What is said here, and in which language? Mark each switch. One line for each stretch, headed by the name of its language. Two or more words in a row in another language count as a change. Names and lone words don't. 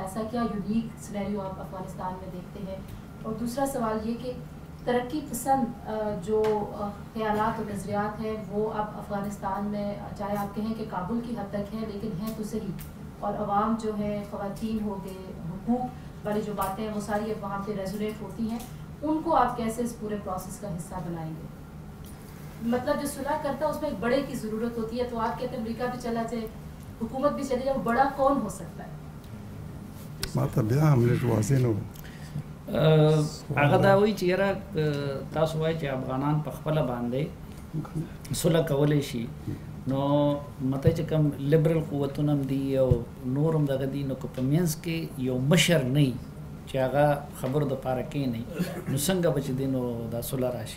Urdu: ایسا کیا
English: unique scenario
Urdu: آپ افغانستان میں دیکھتے ہیں؟ اور دوسرا سوال یہ کہ ترقی پسند جو خیالات اور نظریات ہیں وہ اب افغانستان میں, چاہے آپ کہیں کہ کابل کی حد تک ہیں, لیکن ہیں تو صحیح, اور عوام جو ہے, خواتین ہو گئے, حقوق والی جو باتیں ہیں وہ ساری اب وہاں پہ ریزولیٹ ہوتی ہیں, ان کو آپ کیسے اس پورے پروسیس کا حصہ بنائیں گے؟ مطلب جو صلح کرتا ہے اس میں ایک بڑے کی ضرورت ہوتی ہے, تو آپ کہتے ہیں امریکہ بھی چلا جائے, حکومت بھی چلی جائے, وہ بڑا کون ہو سکتا ہے؟
Pashto: مطلب بیا هم لږ واضح نه و. هغه دا وایي چې یاره تاسو وایئ چې افغانان په خپله باندې صلح کولی شي, نو مته چې کوم لیبرل قوتونه هم دي او نور هم دغه دي, نو که په منځ کې یو مشر نه وي چې هغه خبرو دپاره کښېنئ, نو څنګه به چې دی نو دا صلح راشي؟